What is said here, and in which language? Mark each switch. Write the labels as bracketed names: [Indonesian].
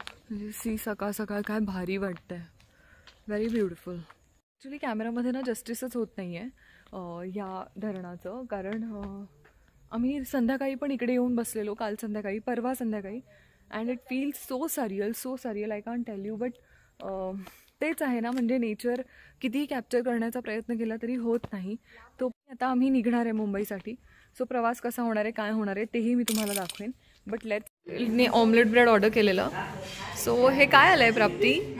[Marathi] म्हणजे सी, सकाळ सकाळ काय भारी वाटतंय. [English] Very beautiful. [Marathi] ॲक्च्युली कॅमेरामध्ये ना जस्टिसच होत नाही आहे या धरणाचं, कारण आम्ही संध्याकाळी पण इकडे येऊन बसलेलो, काल संध्याकाळी, परवा संध्याकाळी. [English] And it feels so surreal I can't tell you. [Marathi] But तेच आहे ना, म्हणजे नेचर कितीही कॅप्चर करण्याचा प्रयत्न केला तरी होत नाही. तो आता आम्ही निघणार आहे मुंबईसाठी. सो प्रवास कसा होणार आहे, काय होणार आहे तेही मी तुम्हाला दाखवेन. बट ने ऑमलेट ब्रेड ऑर्डर केलेलं. सो हे काय आलं आहे प्राप्ती?